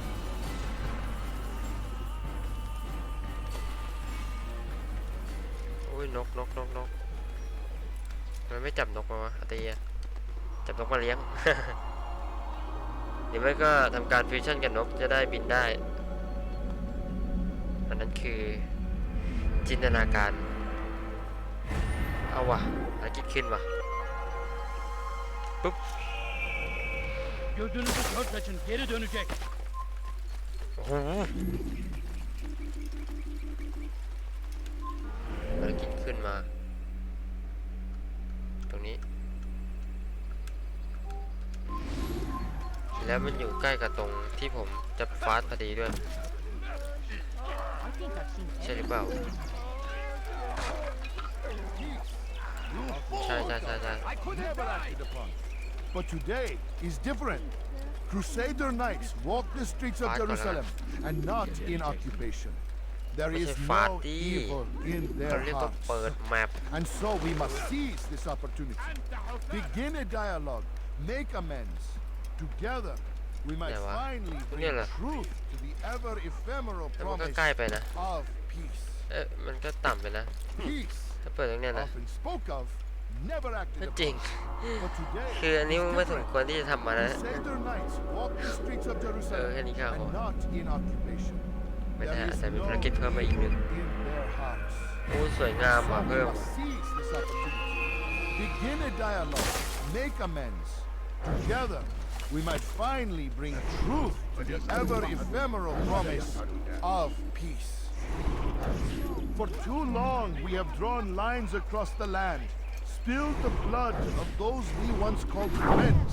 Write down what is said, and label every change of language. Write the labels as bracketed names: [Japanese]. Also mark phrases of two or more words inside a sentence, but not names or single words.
[Thai] โอ้ยนกมันไม่จับนกมาวะอาตีจับนกมาเลี้ยง หรือไม่ก็ทำการฟิวชั่นกับนกจะได้บินได้อันนั้นคือจินตนาการเอาวะอะไรคิดขึ้นวะปุ๊บ [Turkish] Gözünüzü kör açın, geri dönecek. [Thai] โอ้โหภารกิจขึ้นมาตรงนี้แล้วมันอยู่ใกล้กับตรงที่ผมจะฟาสต์พอดีด้วยใช่หรือเปล่าใช่ [English] But today is different. Crusader knights walk the streets of Jerusalem and not in occupation. There is no evil in their hearts. And so we must seize this opportunity. Begin a dialogue, make amends. Together, we might finally bring truth to the ever ephemeral promise of peace. Peace, often spoke of, never acted upon. [Thai] จริงคืออันนี้มันไม่สมควรที่จะทำมานะแค่นี้ก็พอไม่ได้อาจจะมีภารกิจเพิ่มมาอีกหนึ่งโอ้สวยงามว่ะเพิ่ม [English] Begin a dialogue, make amends. Together, we might finally bring truth to the ever ephemeral promise of peace. For too long, we have drawn lines across the land, spilled the blood of those we once called friends.